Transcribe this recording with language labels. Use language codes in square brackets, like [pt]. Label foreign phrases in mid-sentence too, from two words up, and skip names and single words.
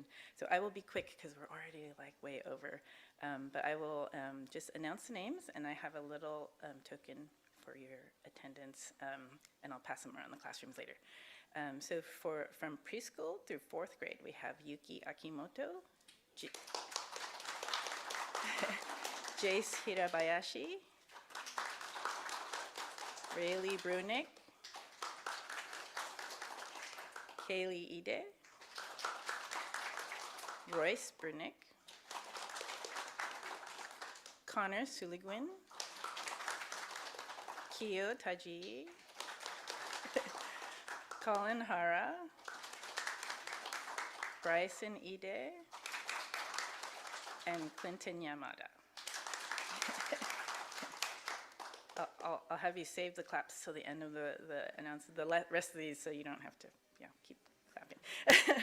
[en] So I will be quick because we're already way over, but I will just announce the names, and I have a little token for your attendance, and I'll pass them around the classrooms later. So from preschool through 4th grade, we have Yuki Akimoto, Jace Hirabayashi, Rayleigh Brunick, Kaylee Ide, Royce Brunick, Connor Suligwin, Kiyo Taji, Colin Hara, Bryson Ide, and Clinton Yamada. I'll have you save the claps till the end of the announcement, the rest of these, so you don't have to keep clapping.